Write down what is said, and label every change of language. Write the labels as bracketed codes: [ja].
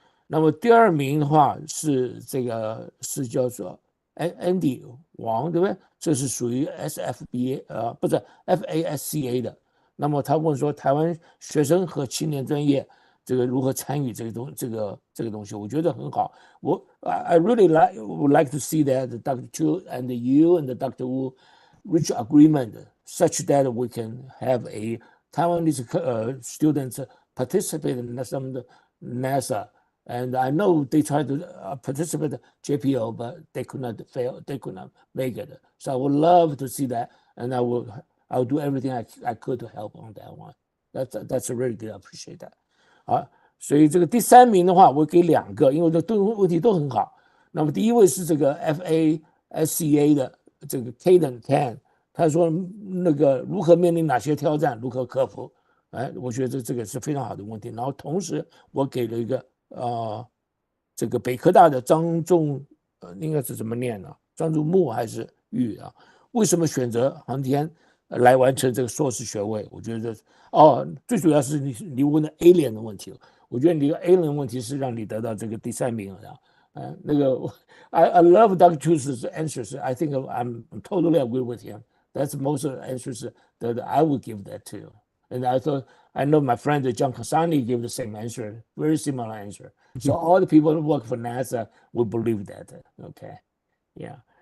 [zh] 那么第2名的话是这个是叫做 Andy 王，对不对？这是属于 SFBA 不是 FASCA 的。那么他问说台湾学生和青年专业这个如何参与这个东西，我觉得很好。 [en] I really would like to see that Dr. Tu and you and Dr. Wu reach agreement such that we can have a Taiwanese students participate in some NASA. And I know they tried to participate in JPO, but they could not make it. So I would love to see that, and I will do everything I could to help on that one. That's really good. I appreciate that. [zh] 所以这个第3名的话，我给2个，因为这问题都很好。那么第1位是这个 FASCA 的这个 Caden Tan， 他说那个如何面临哪些挑战，如何克服？我觉得这个是非常好的问题。然后同时我给了一个这个北科大的张仲应该是怎么念呢？张仲木还是玉为什么选择航天来完成这个硕士学位？我觉得最主要是你问的 alien 的问题，我觉得你的 alien 问题是让你得到这个第3名那个 [en] I love Dr. Tu's answers. I think I'm totally agree with him. That's most of the answers that I would give that to. And I know my friend John Cassani gave the same answer, very similar answer. So all the people who work for NASA will believe that. Okay, yeah.